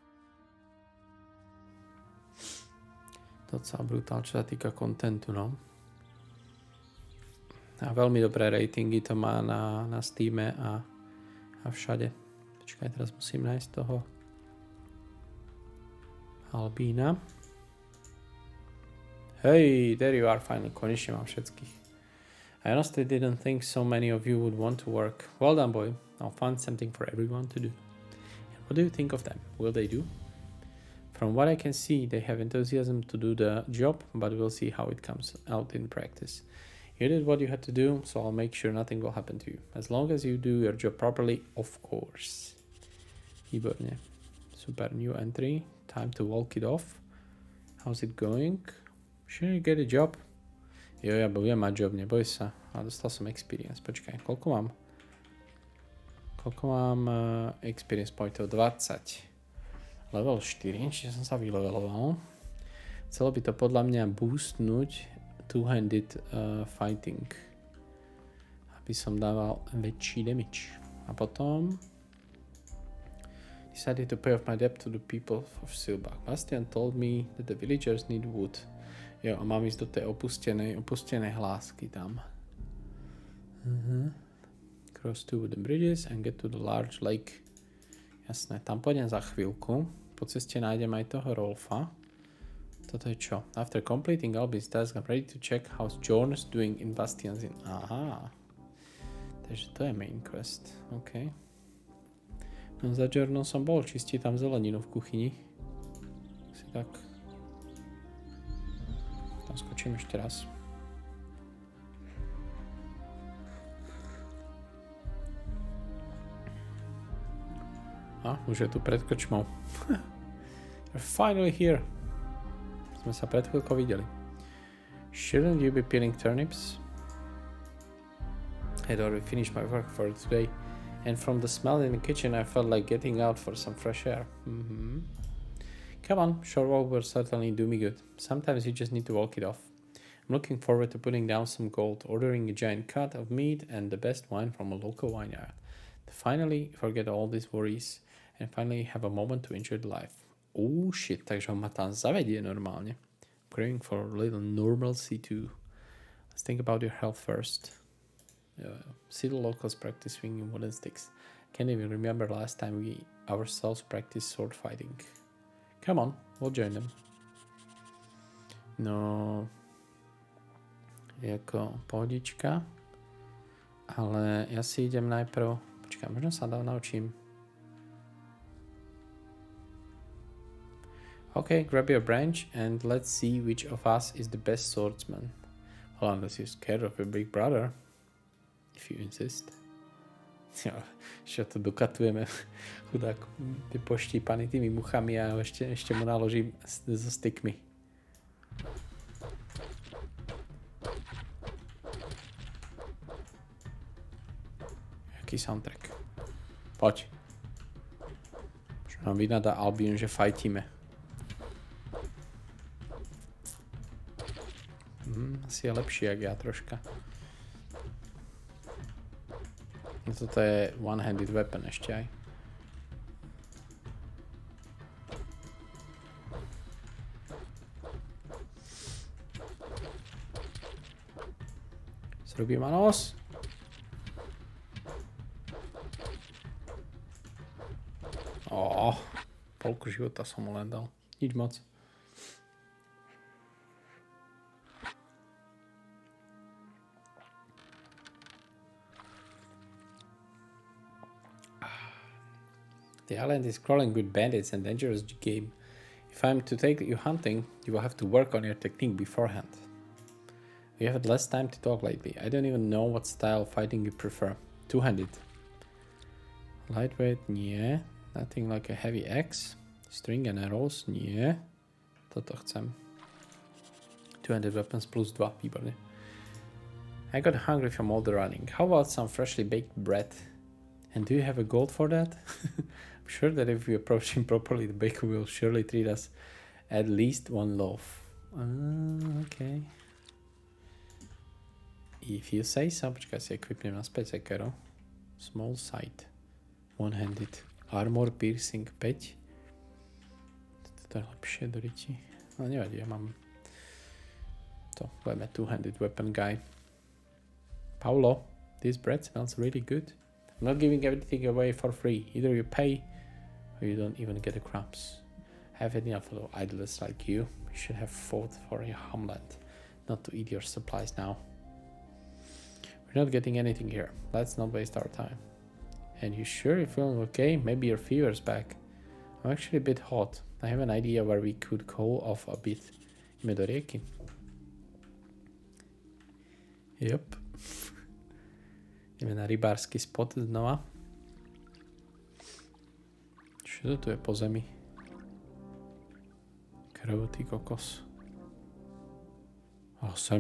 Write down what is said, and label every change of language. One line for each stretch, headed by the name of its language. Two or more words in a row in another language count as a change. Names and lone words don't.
Slovak: Docela brutál, čo sa týka kontentu, no. A veľmi dobré ratingy to má na Steame a všade. Počkaj, teraz musím nájsť toho Albína.
English: Hey, there you are finally.
Slovak: Konečne mám všetkých.
English: I honestly didn't think so many of you would want to work. Well done, boy. I'll find something for everyone to do. And what do you think of them? Will they do? From what I can see, they have enthusiasm to do the job, but we'll see how it comes out in practice. You did what you had to do, so I'll make sure nothing will happen to you. As long as you do your job properly, of course.
Slovak: Výborne. Super,
English: new entry. Time to walk it off. How's it going? Should you get a job?
Slovak: Jo, ja budem mať job, neboj sa. A dostal som experience. Počkaj, koľko mám? Koľko mám experience pointov? 20. Level 4, čiže som sa vyleveloval. Chcelo by to podľa mňa boostnúť
English: two-handed fighting.
Slovak: Aby som dával väčší damage. A potom...
English: Decided to pay off my debt to the people of Silbach. Bastian told me that the villagers need wood.
Slovak: Jo, a mám ísť do tej opustenej hlásky tam.
English: Cross two wooden bridges and get to the large lake.
Slovak: Jasné, tam pôjdem za chvíľku. Po ceste nájdem aj toho Rolfa. Toto je čo?
English: After completing Albin's task, I'm ready to check how Jorn's doing in Bastian's Inn.
Slovak: Aha. Takže to je
English: main quest.
Slovak: OK. No za Jornom som bol, čistí tam zeleninu v kuchyni. Si tak... Tam skočím ešte raz. A, už je tu pred krčmou.
English: You're finally here.
Slovak: Sme sa pred chvíľkou videli.
English: Shouldn't you be peeling turnips? I'd already finished my work for today. And from the smell in the kitchen, I felt like getting out for some fresh air. Come on, short walk will certainly do me good. Sometimes you just need to walk it off. I'm looking forward to putting down some gold, ordering a giant cut of meat and the best wine from a local vineyard. To finally forget all these worries and finally have a moment to enjoy the life. Oh shit,
Slovak: takže on ma tam zavedie normálne.
English: Craving for a little normalcy too. Let's think about your health first. See the locals practice swinging wooden sticks. Can't even remember last time we ourselves practiced sword fighting. Come on, we'll join them.
Slovak: No, jako pohodička, ale ja si idem najprv, počkaj, možno sa naučím.
English: Okay, grab your branch and let's see which of us is the best swordsman. Well, unless you're scared of your big brother, if you insist.
Slovak: Jo, ešte to dokatujeme, chudák, poštípaný tými muchami a ešte mu naložím so stykmi. Jaký soundtrack. Poď. Čo nám vynadá Albion, že fajtíme. Asi je lepší, jak ja troška. No toto je
English: one-handed weapon
Slovak: ešte aj. Zrobí ma nos. Polku života som mu len dal. Nič moc.
English: The island is crawling with bandits and dangerous game. If I'm to take you hunting, you will have to work on your technique beforehand. We have had less time to talk lately. I don't even know what style of fighting you prefer. Two-handed. Lightweight, nie. Nothing like a heavy axe. String and arrows,
Slovak: nie. Toto chcem.
English: Two-handed weapons plus 2, výborne. I got hungry from all the running. How about some freshly baked bread? And do you have a gold for that? I'm sure that if we approach him properly, the baker will surely treat us at least one loaf. Okay. If you say so,
Slovak: počkaj si equipnem naspäť sekeru.
English: Small sight. One-handed. Armor piercing 5.
Slovak: Toto je lepšie do riti. No nevadí, ja mám to.
English: Budeme two-handed weapon guy. Paulo, this bread smells really good. I'm not giving everything away for free. Either you pay or you don't even get the crumbs. Have enough of idlers like you. You should have fought for your homeland, not to eat your supplies now. We're not getting anything here. Let's not waste our time. And you sure you're feeling okay? Maybe your fever's back. I'm actually a bit hot. I have an idea where we could cool off a bit.
Slovak: Ideme do rieky. Yep. Ideme na rybársky spot znova. Čo to tu je po zemi? Krvotý kokos. A sem.